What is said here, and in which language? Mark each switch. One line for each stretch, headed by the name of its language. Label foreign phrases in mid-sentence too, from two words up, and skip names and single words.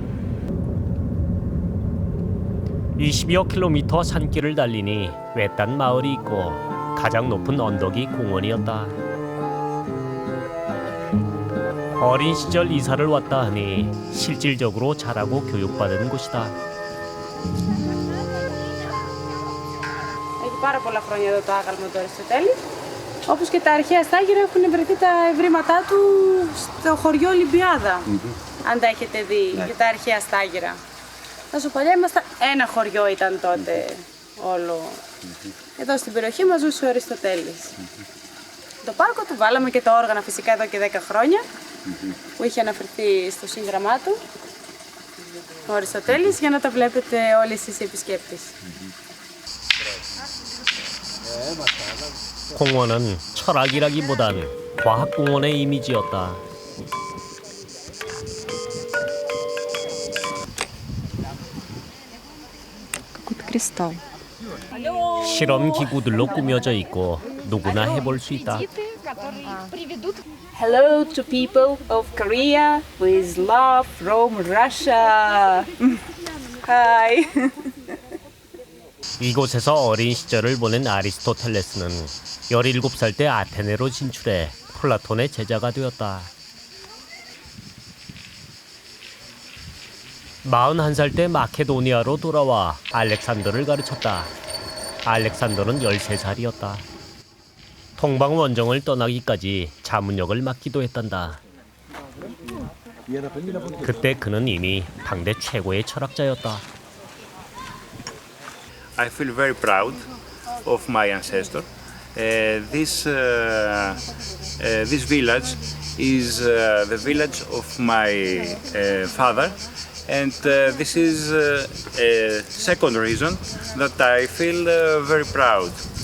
Korean: 20여 킬로미터 산길을 달리니 외딴 마을이 있고 가장 높은 언덕이 공원이었다. 어린 시절 이사를 왔다 하니 실질적으로 자라고 교육받은 곳이다.
Greek: Έχει πάρα πολλά χρόνια εδώ το άγαλμα του Αριστοτέλη. Όπως και τα αρχαία στάγυρα έχουν βρεθεί τα ευρήματά του στο χωριό Ολυμπιάδα. Αν τα έχετε δει και τα αρχαία στάγυρα. Τόσο παλιά ήμασταν, ένα χωριό ήταν τότε όλο. Εδώ στην περιοχή μας ζούσε ο Αριστοτέλης. Το πάρκο του βάλαμε και τα όργανα φυσικά εδώ και 10 χρόνια που είχε αναφερθεί στο σύγγραμμά του ο Αριστοτέλης για να τα βλέπετε όλοι εσείς οι επισκέπτες.
Korean: 공원은 철학이라기보단 과학공원의 이미지였다. 실험 기구들로 꾸며져 있고 누구나 해볼 수 있다.
English: Hello to people of Korea with love from Russia. Hi.
Korean: 이곳에서 어린 시절을 보낸 아리스토텔레스는 17살 때 아테네로 진출해 플라톤의 제자가 되었다. 41살 때 마케도니아로 돌아와 알렉산더를 가르쳤다. 알렉산더는 13살이었다. 동방 원정을 떠나기까지 자문역을 맡기도 했단다. 그때 그는 이미 당대 최고의 철학자였다.
English: I feel very proud of my ancestor. This village is the village of my father, and this is a second reason that I feel very proud.